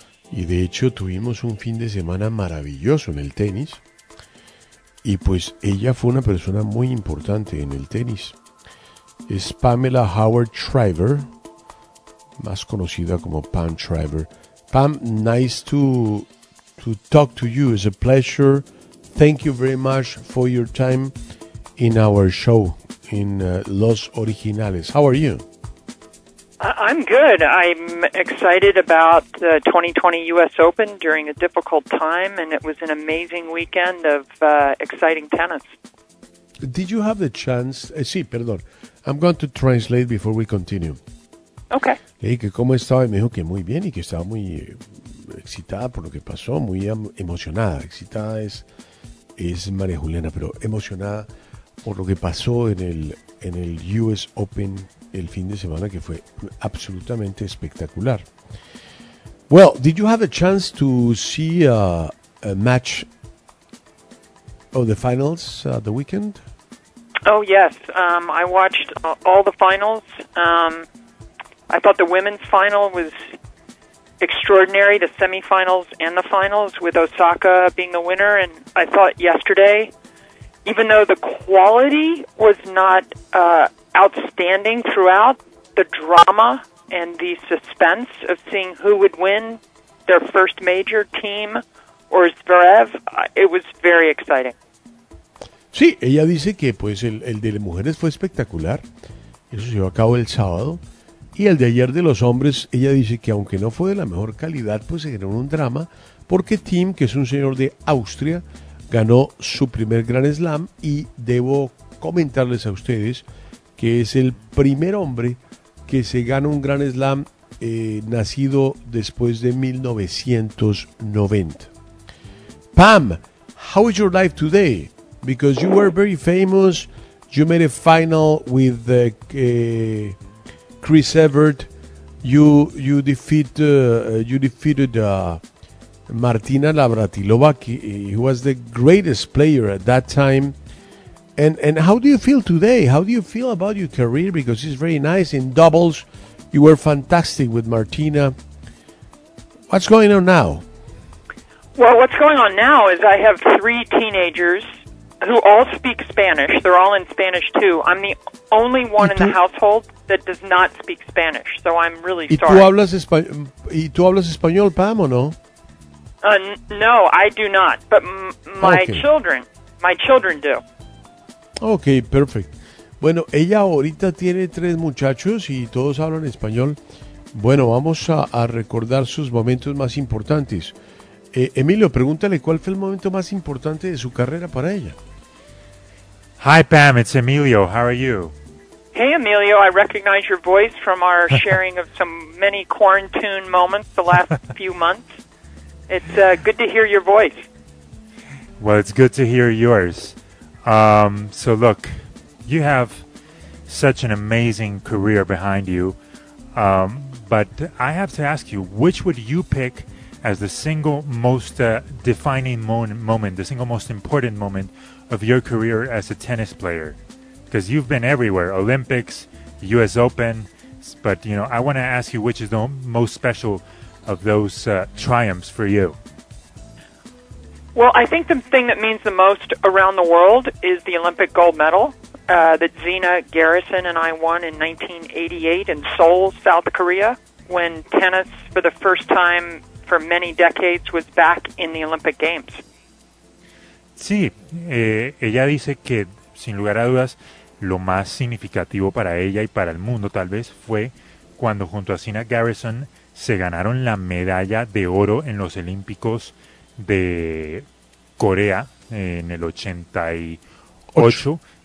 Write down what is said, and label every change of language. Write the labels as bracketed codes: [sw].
[es] Y de hecho tuvimos un fin de semana maravilloso en el tenis. Y pues ella fue una persona muy importante en el tenis. Es Pamela Howard Shriver, más conocida como Pam Shriver. [en] Pam, nice to talk to you. It's a pleasure. Thank you very much for your time in our show, in Los Originales. How are you? I'm good. I'm excited about the 2020 U.S. Open during a difficult time, and it was an amazing weekend of exciting tennis. Did you have the chance... [es] sí, perdón. [en] I'm going to translate before we continue. Okay. [es] Le dije que cómo estaba y me dijo que muy bien y que estaba muy excitada por lo que pasó, muy emocionada. Excitada es María Juliana, pero emocionada por lo que pasó en el U.S. Open el fin de semana, que fue absolutamente espectacular. [en] Well, did you have a chance to see a match of the finals the weekend? Oh, yes. I watched all the finals. I thought the women's final was extraordinary, the semifinals and the finals, with Osaka being the winner. And I thought yesterday, even though the quality was not outstanding throughout, the drama and the suspense of seeing who would win their first major, team or Zverev, it was very exciting. [es] Sí, ella dice que pues el de las mujeres fue espectacular. Eso se llevó a cabo el sábado. Y el de ayer de los hombres, ella dice que aunque no fue de la mejor calidad, pues se generó un drama porque Thiem, que es un señor de Austria, ganó su primer Grand Slam y debo comentarles a ustedes que es el primer hombre que se gana un Grand Slam nacido después de 1990. [en] Pam, how is your life today? Because you were very famous, you made a final with the... Chris Evert, you defeated Martina Navratilova, who was the greatest player at that time. And how do you feel today? How do you feel about your career? Because it's very nice in doubles. You were fantastic with Martina. What's going on now? Well, what's going on now is I have three teenagers who all speak Spanish. They're all in Spanish too. I'm the only one in the household that does not speak Spanish, so I'm really sorry. [es] ¿Y tú hablas español, Pam, o no? [en] No, I do not, but my children do. Okay, perfect. [es] Bueno, ella ahorita tiene tres muchachos y todos hablan español. Bueno, vamos a recordar sus momentos más importantes. Emilio, pregúntale cuál fue el momento más importante de su carrera para ella. [en] Hi, Pam. It's Emilio. How are you? Hey, Emilio. I recognize your voice from our sharing of some many quarantine moments the last few months. It's good to hear your voice. Well, it's good to hear yours. So, look, you have such an amazing career behind you. But I have to ask you, which would you pick as the single most defining moment, the single most important moment of your career as a tennis player? Because you've been everywhere, Olympics, U.S. Open. But, you know, I want to ask you, which is the most special of those triumphs for you? Well, I think the thing that means the most around the world is the Olympic gold medal that Zena Garrison and I won in 1988 in Seoul, South Korea, when tennis, for the first time for many decades, was back in the Olympic Games. [es] Sí, ella dice que, sin lugar a dudas, lo más significativo para ella y para el mundo, tal vez, fue cuando junto a Zena Garrison se ganaron la medalla de oro en los Olímpicos de Corea en el 88. Ocho.